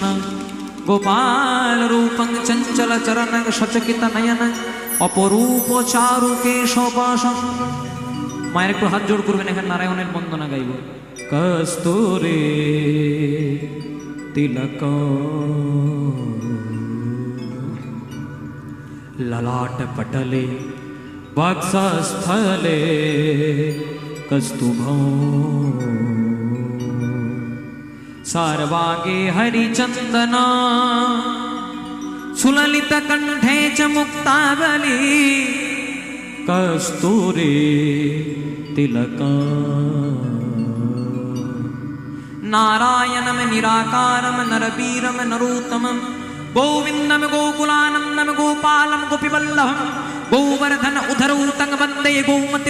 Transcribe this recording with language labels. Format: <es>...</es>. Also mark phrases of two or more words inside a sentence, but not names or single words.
<sa>গোপাল রূপং চঞ্চল চরণ সচকিত নয়ন অপরূপ চারু কেশবাসন</sa> <bn>মায়ের একটু হাত জোড় করবেন এখানে নারায়ণের বন্দনা গাইব</bn> <sa>কস্তুরে তিলক ललाट पटले वक्षस्थले कस्तुभो सर्वांगे हरिचंदना सुललित कंठे च मुक्तावली कस्तूरे तिलका नारायणम निराकारम नरवीरम नरोत्तमम गोविंदम गोकुलानंदम गोपालम गोपीवल्लभम गोवर्धन उधरौतं वंदे गोमति</sa>